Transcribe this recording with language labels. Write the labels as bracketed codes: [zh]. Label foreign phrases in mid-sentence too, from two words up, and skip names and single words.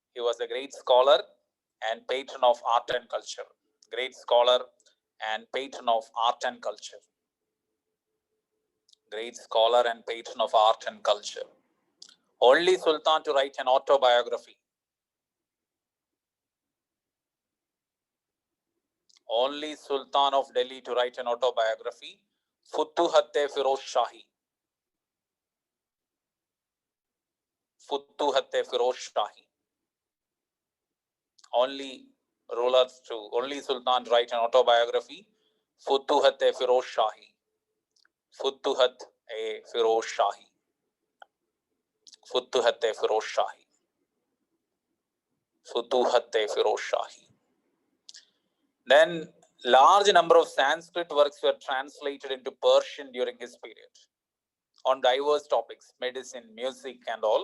[en] Great scholar and patron of art and culture. Only Sultan to write an autobiography. Only Sultan of Delhi to write an autobiography. Futuhat-e Firoz Shahi. Only Sultan to write an autobiography. Futuhat-e Firoz Shahi. Then large number of Sanskrit works were translated into Persian during his period on diverse topics, medicine, music and all.